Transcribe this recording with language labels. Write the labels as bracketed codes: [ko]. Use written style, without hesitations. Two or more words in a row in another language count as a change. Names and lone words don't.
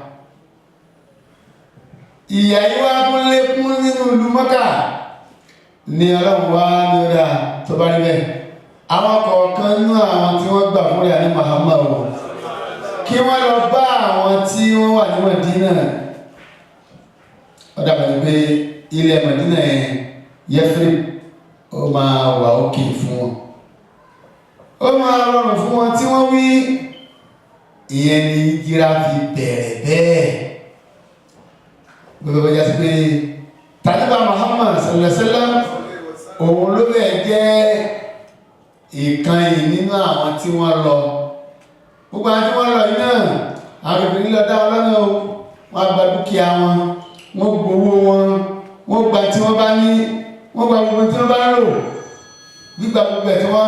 [yo] ìyà ìwà kún lékún nínú ìlú Mọ́kà ni Ọlọ́run wá ní ọ̀dá tó bá rí bẹ́ẹ̀ àwọn kọ̀ọ̀kan nínú àwọn tí wọ́n gbà fún rẹ̀ ní Muhammad kí wọ́n lọ bá àwọn tí wọ́n wà ní Mádínà ọ̀dà pẹ̀lú pé ilẹ̀ Mádínà yẹn Yathrib ó máa wà òkè fún wọn ó máa rọrùn fún wọn tí wọ́n wí ìyẹn ni ìjìrà fi bẹ̀rẹ̀ bẹ́ẹ̀ gbogbo ọjà sí pé tàbí Muhammad [ar] صلى الله عليه وسلم [yo] òun ló bẹ̀ jẹ́ ìkànnì nínú àwọn tí wọ́n lọ gbogbo àwọn tí wọ́n lọ yìí náà àwọn ìbìnrin lọ dá ọlọ́nà o wọ́n gba dúkìá wọn wọ́n gbowó wọn wọ́n gba tí wọ́n bá ní wọ́n gba gbogbo tí wọ́n bá rò gbígba gbogbo ẹ̀ tí wọ́n